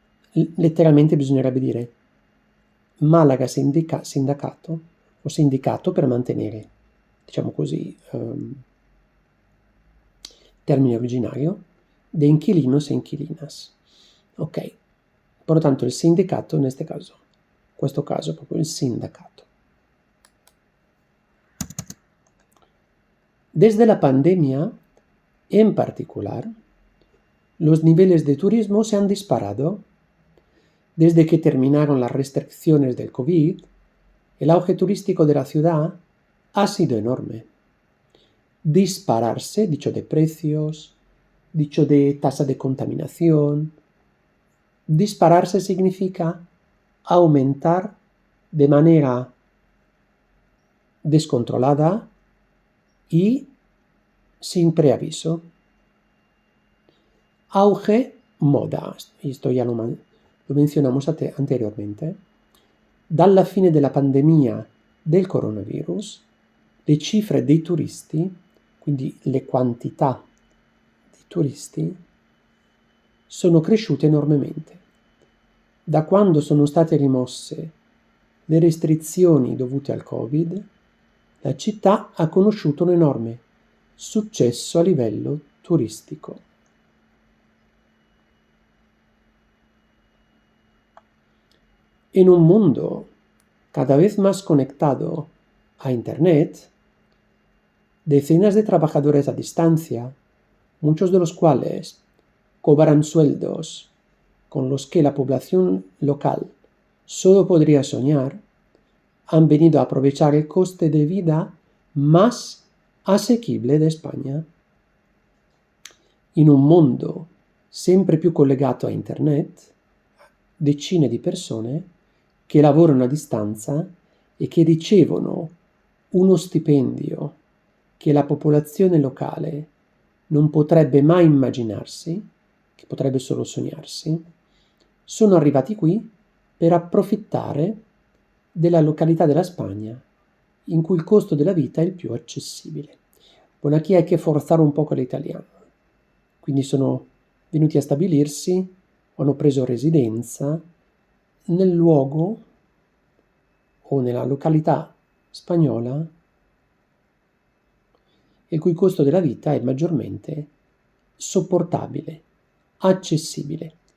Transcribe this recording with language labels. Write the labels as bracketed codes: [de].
[it] Letteralmente bisognerebbe dire Malaga sindacato o sindicato per mantenere, diciamo così, [es] término originario, de inquilinos e inquilinas. Ok, por lo tanto el sindacato en [it] questo caso proprio il sindacato. [es] Desde la pandemia, en particular, los niveles de turismo se han disparado. Desde que terminaron las restricciones del COVID, el auge turístico de la ciudad ha sido enorme. Dispararse, dicho de precios, dicho de tasa de contaminación. Dispararse significa aumentar de manera descontrolada y sin preaviso. Auge, moda, esto ya lo mencionamos anteriormente. [it] Dalla fine della pandemia del coronavirus, le cifre dei turisti, quindi le quantità di turisti, sono cresciute enormemente. Da quando sono state rimosse le restrizioni dovute al Covid, la città ha conosciuto un enorme successo a livello turistico. [es] En un mundo cada vez más conectado a Internet, decenas de trabajadores a distancia, muchos de los cuales cobran sueldos con los que la población local solo podría soñar, han venido a aprovechar el coste de vida más asequible de Spagna. [it] In un mondo sempre più collegato a Internet, decine di persone che lavorano a distanza e che ricevono uno stipendio che la popolazione locale non potrebbe mai immaginarsi, che potrebbe solo sognarsi, sono arrivati qui per approfittare della località della Spagna in cui il costo della vita è il più accessibile. [es] Bueno, aquí hay que forzar un poco l'italiano. [it] Quindi sono venuti a stabilirsi, hanno preso residenza nel luogo o nella località spagnola il cui costo della vita è maggiormente sopportabile, accessibile.